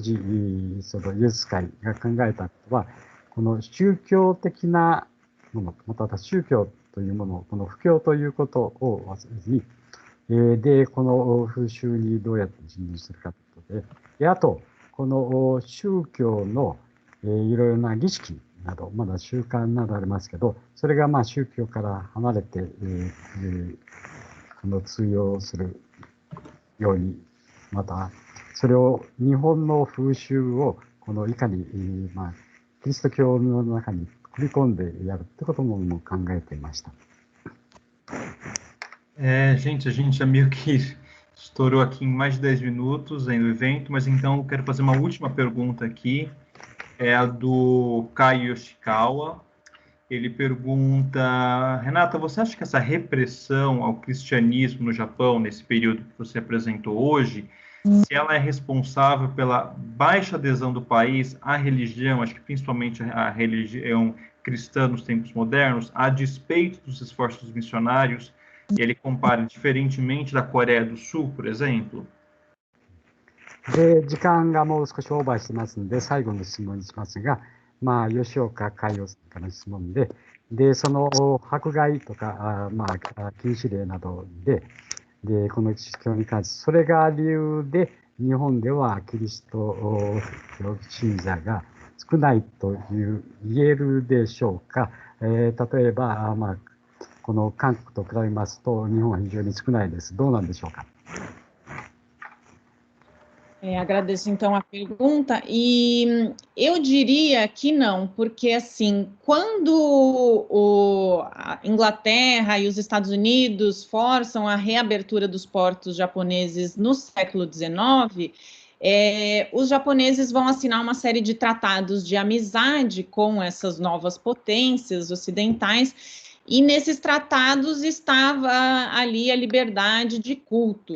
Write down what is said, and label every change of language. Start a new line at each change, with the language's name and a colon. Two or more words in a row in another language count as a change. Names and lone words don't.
Japanese: 時、そのイエス会が考えたことは、この宗教的なもの、また宗教というもの、この布教ということを忘れずに、で、この風習にどうやって人入するかということで、あと、この宗教のいろいろな儀式など、まだ習慣などありますけど、それが宗教から離れて、通用するように、また、それを日本の風習を、いかに、キリスト教の中に組み込んでやるってことも考えていました。
Portuguese: Gente, a gente já meio que estourou aqui em mais de 10 minutos no evento, mas então eu quero fazer uma última pergunta aqui. É a do Kai Yoshikawa. Ele pergunta: Renata, você acha que essa repressão ao cristianismo no Japão, nesse período que você apresentou hoje, se ela é responsável pela baixa adesão do país à religião, acho que principalmente à religião cristã nos tempos modernos, a despeito dos esforços dos missionários, e ele compara diferentemente da Coreia do Sul, por exemplo?
Japanese: で、時間がもう少しオーバーしてますので、最後の質問にしますが、吉岡海洋さんからの質問で、その迫害とか、禁止令などで、この宗教に関して、それが理由で、日本ではキリスト教信者が少ないと言えるでしょうか。例えば、この韓国と比べますと、日本は非常に少ないです。どうなんでしょうか。
Portuguese: Agradeço então a pergunta e eu diria que não, porque assim, quando a Inglaterra e os Estados Unidos forçam a reabertura dos portos japoneses no século XIX, os japoneses vão assinar uma série de tratados de amizade com essas novas potências ocidentais, e nesses tratados estava ali a liberdade de culto.